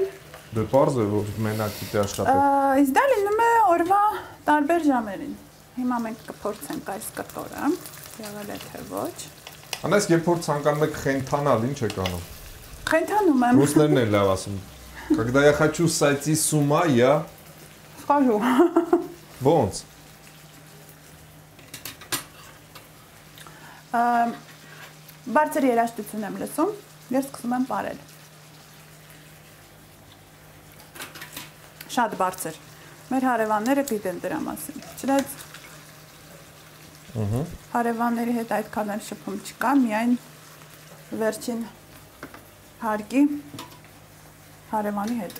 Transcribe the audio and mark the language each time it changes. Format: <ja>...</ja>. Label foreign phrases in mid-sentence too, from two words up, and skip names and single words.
<hy>Դե պարզ է, որ մենակ գիտի աշխատել։ Իսկ դա լինում է օրվա տարբեր ժամերին։ Հիմա մենք կփորձենք այս կտորը, եղել է թե ոչ։ Անես երբ որ ցանկանում եք խենթանալ, ինչ եք անում։ Խենթանում եմ։ Ռուսներն են լավ ասում։</hy> <ru>Когда я хочу сойти с ума, я</ru> <hy>Չխարու։ Ոնց։ Բարձր երաժշտություն եմ լսում, ես սկսում եմ պարել։ Շատ բարձր։ Մեր հարևանները գիտեն դրա մասին։ Չնայած հարևանների հետ այդքան էլ շփում չկա, միայն վերջին հարկի հարևանի հետ։</hy>